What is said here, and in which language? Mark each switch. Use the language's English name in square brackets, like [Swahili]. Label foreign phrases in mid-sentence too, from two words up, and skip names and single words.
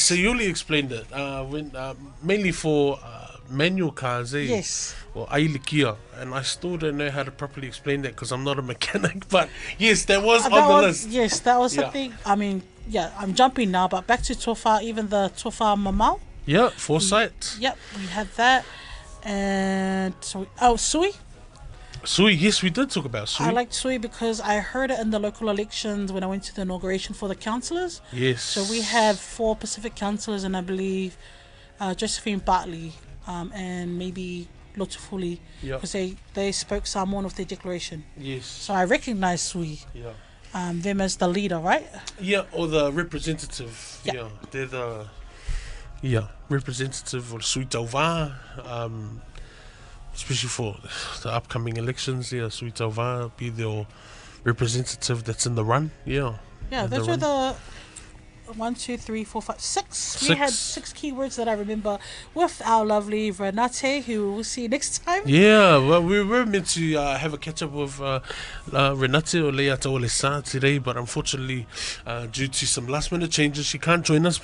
[English] So Yuli explained it. When mainly for manual cars, Yes. or ailikia, and I still don't know how to properly explain that because I'm not a mechanic. But yes, that was on the list. Yes, that was Yeah. something. I mean, yeah, I'm jumping now, but back to tofa, even the [Samoan] tofa mamau. [English] Yeah, foresight. Yep, we had that. And sui. Sui, yes, we did talk about sui. I liked sui because I heard it in the local elections when I went to the inauguration for the councillors. Yes. So we have 4 Pacific councillors, and I believe Josephine Bartley and maybe Lotufuli, Yep. because they spoke Samoan with their declaration. Yes. So I recognize sui, Yeah. them as the leader, right? Yeah, or the representative. Yeah. Yeah, they're the representative or [Samoan] sui tauva. [English] Especially for the upcoming elections. Yeah, [Samoan] sui tauva [English] be the representative that's in the run. Yeah. Yeah, in those the were run. the 1, 2, 3, 4, 5, 6. We Six. had 6 keywords that I remember with our lovely Renate, who we'll see next time. Yeah, well, we were meant to have a catch up with Renate or Leiataualesa today, but unfortunately, due to some last minute changes, she can't join us.